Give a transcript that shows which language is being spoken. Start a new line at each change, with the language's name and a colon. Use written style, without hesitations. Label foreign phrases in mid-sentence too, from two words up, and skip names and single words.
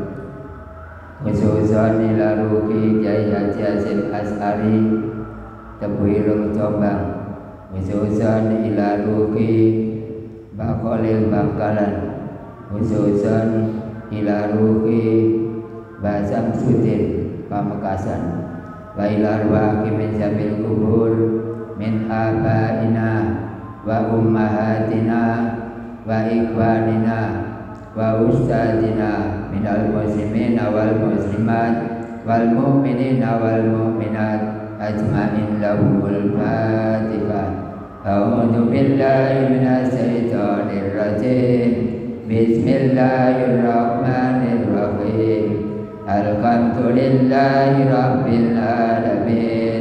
Arabic: Khususan ila ruhi Kyai Haji Hasyim As'ari Tebuireng Jombang. Khususan ila ruhi Mbak Khalil Bangkalan. Khususan ila ruhi Mbak Samsudin Pamekasan. وإلى أرواح من جميع القبور من آبائنا وأمهاتنا وإخواننا وأستاذينا من المسلمين والمسلمات والمؤمنين والمؤمنات أجمعين لهم الفاتحة. أعوذ بالله من الشيطان الرجيم. بسم الله الرحمن الرحيم. الحمد لله رب العالمين.